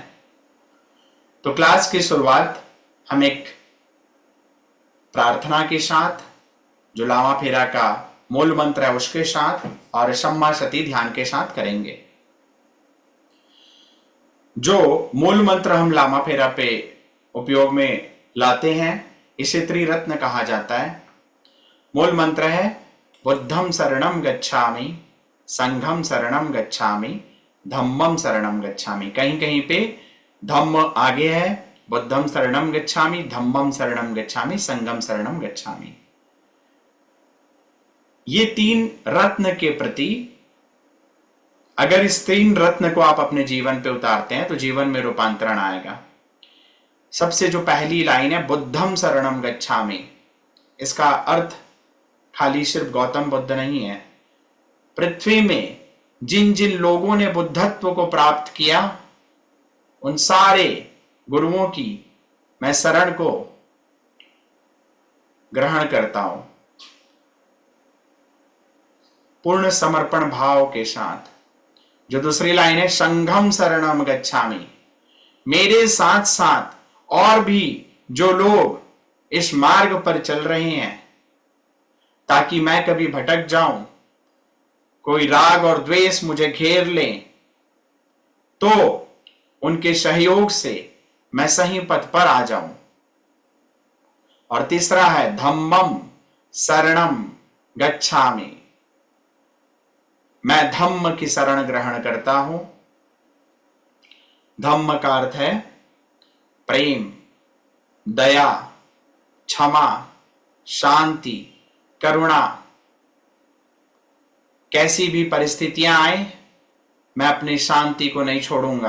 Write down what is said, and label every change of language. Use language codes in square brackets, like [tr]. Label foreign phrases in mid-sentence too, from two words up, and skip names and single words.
[hi] तो क्लास की शुरुआत हम एक प्रार्थना के साथ, जो लामा फेरा का मूल मंत्र है उसके साथ और शम्मा शती ध्यान के साथ करेंगे। जो मूल मंत्र हम लामा फेरा पे उपयोग में लाते हैं इसे त्रिरत्न कहा जाता है। मूल मंत्र है [pi] बुद्धम शरणम गच्छामि, संघम शरणम गच्छामि, धम्मम शरणम गच्छामि। कहीं कहीं पे धम्म आगे है, बुद्धम शरणम गच्छामि, धम्मम शरणम गच्छामि, संघम शरणम गच्छामि। [hi] ये 3 रत्न के प्रति अगर इस 3 रत्न को आप अपने जीवन पे उतारते हैं तो जीवन में रूपांतरण आएगा। सबसे जो पहली लाइन है [pi] बुद्धम शरणम गच्छामि, [hi] इसका अर्थ खाली सिर्फ गौतम बुद्ध नहीं है। पृथ्वी में जिन जिन लोगों ने बुद्धत्व को प्राप्त किया उन सारे गुरुओं की मैं शरण को ग्रहण करता हूं पूर्ण समर्पण भाव के साथ। जो दूसरी लाइन है [pi] संघम शरणम गच्छामि, [hi] मेरे साथ साथ और भी जो लोग इस मार्ग पर चल रहे हैं ताकि मैं कभी भटक जाऊं, कोई राग और द्वेष मुझे घेर ले, तो उनके सहयोग से मैं सही पथ पर आ जाऊं। और तीसरा है [pi] धम्मम शरणम गच्छामि। [hi] मैं धम्म की शरण ग्रहण करता हूं। धम्म का अर्थ है प्रेम, दया, क्षमा, शांति, करुणा। कैसी भी परिस्थितियां आए, मैं अपनी शांति को नहीं छोड़ूंगा।